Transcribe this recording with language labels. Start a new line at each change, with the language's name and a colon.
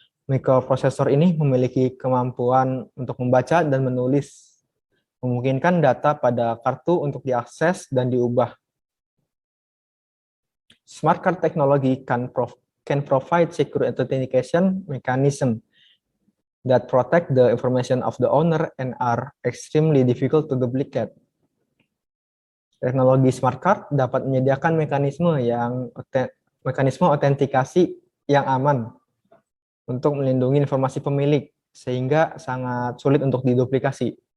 Indonesian: Microprocessor ini memiliki kemampuan untuk membaca dan menulis, memungkinkan data pada kartu untuk diakses dan diubah.
English: Smart card technology can provide secure authentication mechanism that protect the information of the owner and are extremely difficult to duplicate.
Indonesian: Teknologi smart card dapat menyediakan mekanisme autentikasi yang aman untuk melindungi informasi pemilik, sehingga sangat sulit untuk diduplikasi.